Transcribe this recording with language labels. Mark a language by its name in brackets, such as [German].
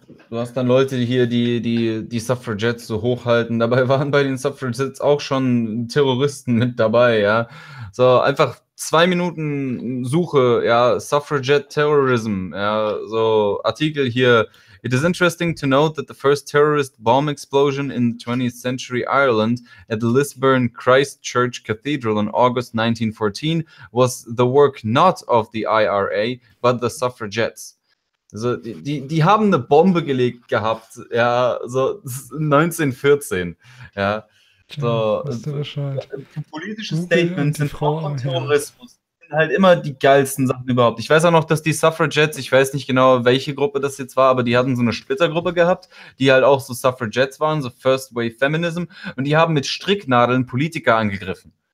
[German] Du hast dann Leute hier, die Suffragettes so hochhalten. Dabei waren bei den Suffragettes auch schon Terroristen mit dabei, ja. So, einfach 2 Minuten Suche, ja, Suffragette Terrorism, ja, so Artikel hier. [English] It is interesting to note that the first terrorist bomb explosion in the 20th century Ireland at Lisburn Christ Church Cathedral in August 1914 was the work not of the IRA, but the Suffragettes. [German] So, die haben eine Bombe gelegt gehabt, ja, so 1914, ja. So, politische Statements sind Frauen und Terrorismus sind halt immer die geilsten Sachen überhaupt. Ich weiß auch noch, dass die Suffragettes, ich weiß nicht genau, welche Gruppe das jetzt war, aber die hatten so eine Splittergruppe gehabt, die halt auch so Suffragettes waren, so First Wave Feminism, und die haben mit Stricknadeln Politiker angegriffen.